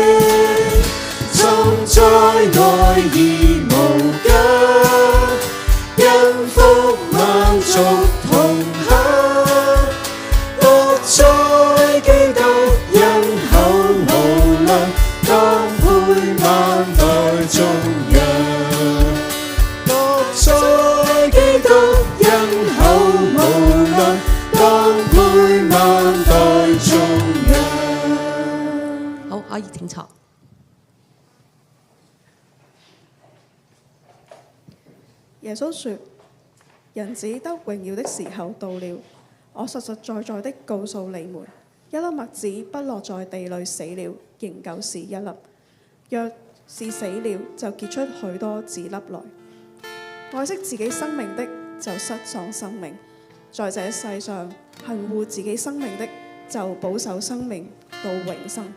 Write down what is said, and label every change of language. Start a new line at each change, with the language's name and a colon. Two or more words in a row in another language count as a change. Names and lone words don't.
Chinese: 浸在愛而無疆，因福萬族同享，樂在基督恩厚無量，當配萬代頌揚，樂在基督恩厚無量，當配萬代頌揚。好，可以請坐。耶穌說：人子得榮耀的時候到了。我實實在在的告訴你們，一粒麥子不落在地裏死了，仍舊是一粒；若是死了，就結出許多子粒來。愛惜自己生命的，就失喪生命；在這世上恨惡自己生命的，就保守生命到永生。